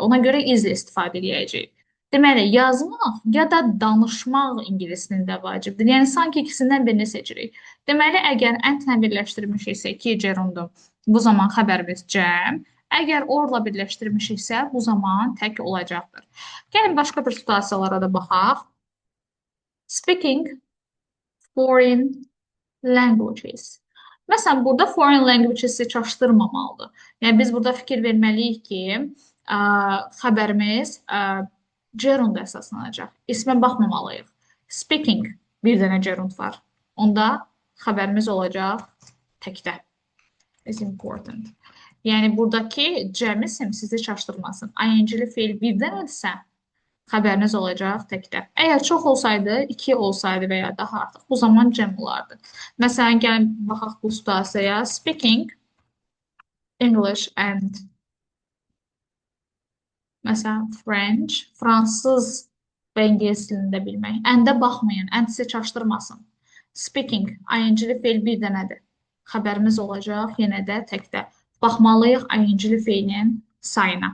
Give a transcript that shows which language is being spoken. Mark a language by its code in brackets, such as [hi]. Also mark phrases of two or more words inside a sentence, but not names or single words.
[az] Ona görə is ilə istifadə edəcəyik. Deməli, yazmaq ya da danışmaq ingilis dilində vacibdir. Yəni, sanki ikisindən birini seçirik. Deməli, əgər and-lə birləşdirmişiksə iki gerundu, bu zaman xəbərimiz cəm. Əgər or-la birləşdirmişiksə, bu zaman tək olacaqdır. Gəlin, başqa bir situasiyalara da baxaq. [en] Speaking foreign languages. [az] Məsələn, burada [en] foreign languages-i [az] çaşdırmamalıdır. Yəni, biz burada fikir verməliyik ki, xəbərimiz gerund əsaslanacaq. İsmə baxmamalıyıq. Speaking, bir dənə gerund var. Onda xəbərimiz olacaq təkdə. [en] Is important. [az] Yəni, buradakı cəm isim sizi çaşdırmasın. ING-li feil birdən etsə, xəbəriniz olacaq təkdə. Əgər çox olsaydı, 2 olsaydı və ya daha artıq, bu zaman cəm olardı. Məsələn, gəlin baxaq bu situasiyaya. [en] Speaking English and [az] məsələn, French, fransız və ingilis dilində bilmək. And-ə baxmayın, and sizi çaşdırmasın. Speaking, ING-li feil bir dənədir. Xəbərimiz olacaq yenə də təkdə. Baxmalıyıq ING-li feilin sayına.